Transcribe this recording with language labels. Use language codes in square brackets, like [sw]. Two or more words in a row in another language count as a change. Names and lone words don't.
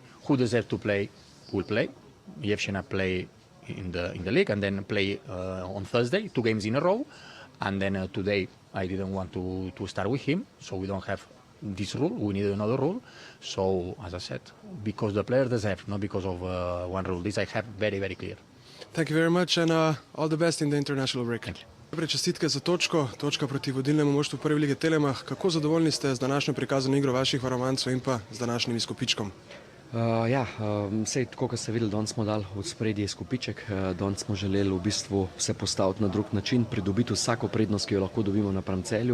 [en] Who deserve to play will play. Yevshina play in the league and then play on Thursday, 2 games in a row. And then today I didn't want to start with him, so we don't have this rule, we need another rule. So, as I said, because the players deserve, not because of one rule. This I have very, very clear. Thank you very much and all the best in the international break. Thank you. [sl] Najprej čestitke za točka proti vodilnemu moštvu prve lige Telemach. Kako zadovoljni ste z današnjo prikazano igro vaših varovancev in pa z današnjim izkupičkom? Sej, tako kot ste videli, danes smo dali v spredje izkupiček, danes smo želeli v bistvu se postaviti na drug način, pridobiti vsako prednost, ki jo lahko dobimo napram Celju.